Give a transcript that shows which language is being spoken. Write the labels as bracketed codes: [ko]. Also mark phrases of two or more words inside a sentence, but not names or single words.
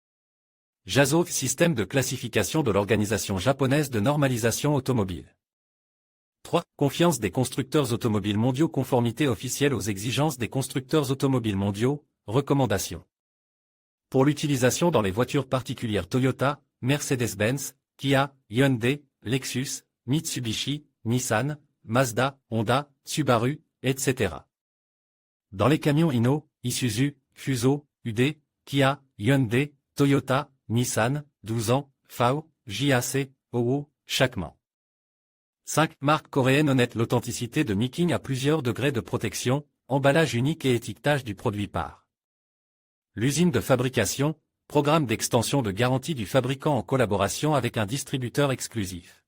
[fr] JASO, système de classification de l'Organisation japonaise de normalisation automobile. 3. Confiance des constructeurs automobiles mondiaux. Conformité officielle aux exigences des constructeurs automobiles mondiaux, recommandations. Pour l'utilisation dans les voitures particulières Toyota, Mercedes-Benz, Kia, Hyundai, Lexus, Mitsubishi, Nissan, Mazda, Honda, Subaru, etc. Dans les camions Hino, Isuzu, Fuso, UD, Kia, Hyundai, Toyota, Nissan, 12 ans, FAO, JAC, OO, Chacman. 5. Marque coréenne honnête. L'authenticité de Miking a plusieurs degrés de protection, emballage unique et étiquetage du produit par l'usine de fabrication, programme d'extension de garantie du fabricant en collaboration avec un distributeur exclusif.